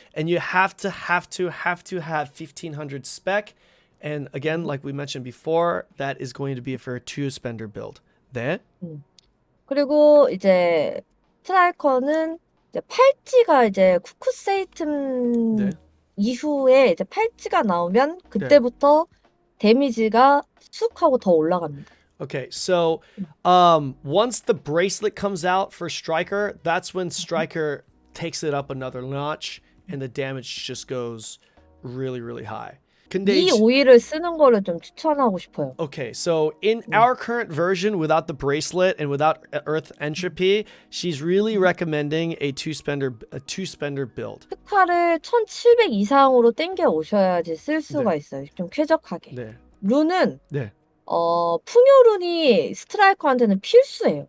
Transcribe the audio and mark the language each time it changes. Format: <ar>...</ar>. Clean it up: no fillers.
<en>And you have to have 1,500 spec. And again, like we mentioned before, that is going to be for a 2-spender build.</en> <ko>네. 그리고 이제 스트라이커는 이제 팔찌가 이제 쿠쿠세이튼 네. 이후에 이제 팔찌가 나오면 그때부터 데미지가 쑥 하고 더 올라갑니다.</ko> <en>Okay, so once the bracelet comes out for Striker, that's when Striker takes it up another notch and the damage just goes really, really high.</en> <ko>이 오일을 쓰는 거를 좀 추천하고 싶어요.</ko> <en>Okay, so in our current version, without the bracelet and without Earth Entropy, she's really recommending a two-spender build.</en> <ko>특화를 1,700 이상으로 땡겨 오셔야지 쓸 수가 있어요. 좀 쾌적하게. 네. 룬은 네. 풍요룬이 스트라이커한테는 필수예요.</ko>